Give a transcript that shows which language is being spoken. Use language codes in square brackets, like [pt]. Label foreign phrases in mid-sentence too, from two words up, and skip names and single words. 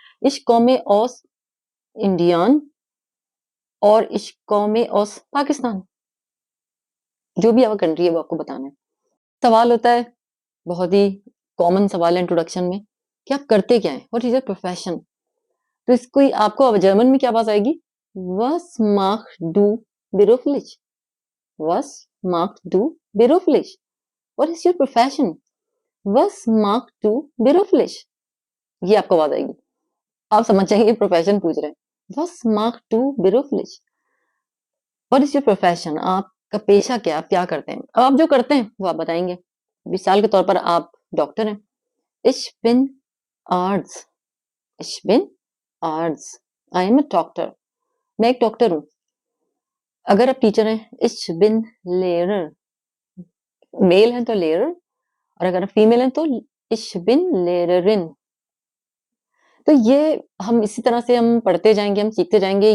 [de] Ich komme aus Indien और Ich komme aus Pakistan. [hi] जो भी आपका कंट्री है वो आपको बताना है। सवाल होता है, बहुत ही कॉमन सवाल है इंट्रोडक्शन में कि आप करते क्या हैं? [en] What is your profession? [hi] तो इसको ही आपको अब जर्मन में क्या आवाज़ आएगी? [de] Was machst du beruflich? Was machst du beruflich? [en] What is your profession? [de] Was machst du beruflich? [hi] ये आपको आवाज़ आएगी। आप समझ जाएंगे प्रोफेशन पूछ रहे हैं। [de] Was machst du beruflich? [en] What is your profession? [hi] आपका पेशा क्या है? आप क्या करते हैं? अब आप जो करते हैं वो आप बताएंगे। मिसाल के तौर पर आप डॉक्टर हैं। [de] Ich bin Arzt. Ich bin Arzt. [en] I am a doctor. [hi] मैं एक डॉक्टर हूँ। अगर आप टीचर हैं, [de] Ich bin Lehrer. [hi] मेल है तो लेयर और अगर आप फीमेल हैं तो [de] Ich bin Lehrerin. [hi] तो ये हम इसी तरह से हम पढ़ते जाएँगे, हम सीखते जाएँगे।